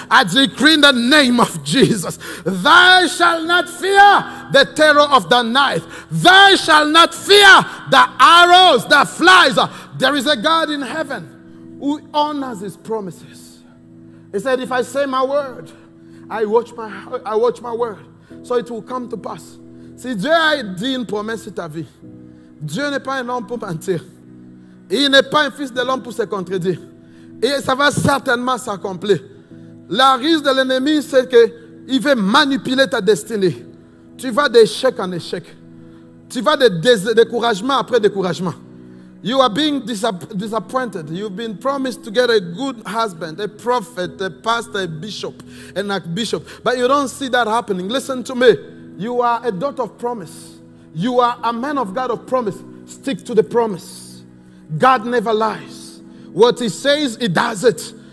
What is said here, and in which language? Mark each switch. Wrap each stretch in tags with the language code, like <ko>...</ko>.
<en>I decree in the name of Jesus, thou shalt not fear the terror of the night. Thou shalt not fear the arrows that flies. There is a God in heaven who honors his promises. He said, if I say my word, I watch my word, so it will come to pass.</en> <fr>Si Dieu a dit une promesse sur ta vie, Dieu n'est pas un homme pour mentir. Il n'est pas un fils de l'homme pour se contredire. Et ça va certainement s'accomplir. La risque de l'ennemi, c'est qu'il veut manipuler ta destinée. Tu vas d'échec en échec. Tu vas de découragement après découragement.</fr> <en>You are being disappointed. You've been promised to get a good husband, a prophet, a pastor, a bishop, an archbishop. But you don't see that happening. Listen to me. You are a daughter of promise. You are a man of God of promise. Stick to the promise. God never lies. What he says, he does it.</en>